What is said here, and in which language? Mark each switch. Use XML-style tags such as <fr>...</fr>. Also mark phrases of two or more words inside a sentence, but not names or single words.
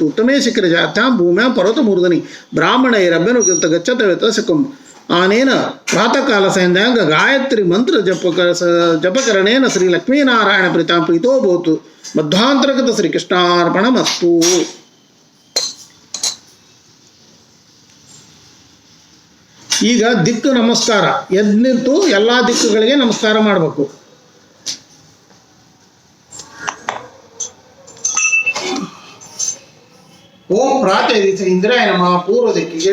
<sa>ಉತ್ತಮೇ ಶಿಖರಜಾತ್ಯಾಂ ಭೂಮ್ಯಾಂ ಪರ್ವತಮೂರ್ಧನಿ ಬ್ರಾಹ್ಮಣೈರಭ್ಯನುಕೃತ ಗಚ್ಚತ ವೇತಸಕಂ. ಆನೇನ ಪ್ರಾತಃ ಕಾಲ ಸಂಧ್ಯಾಂಗ ಗಾಯತ್ರಿ ಮಂತ್ರ ಜಪಕರಣೇನ ಶ್ರೀ ಲಕ್ಷ್ಮೀನಾರಾಯಣ ಪ್ರೀತಾಂ ಪ್ರೀತೋ ಭೂತು. ಮಧ್ವಾಂತರ್ಗತ ಶ್ರೀಕೃಷ್ಣಾರ್ಪಣಮಸ್ತು.</sa> <kn>ಈಗ ದಿಕ್ಕು ನಮಸ್ಕಾರ. ಎದ್ದು ನಿಂತು ಎಲ್ಲ ದಿಕ್ಕುಗಳಿಗೆ ನಮಸ್ಕಾರ ಮಾಡಬೇಕು.</kn> <sa>ಓಂ ಪ್ರಾತಃ ದಿಶೆ ಇಂದ್ರಾಯ ನಮಃ</sa> <kn>ಪೂರ್ವ ದಿಕ್ಕಿಗೆ.</kn>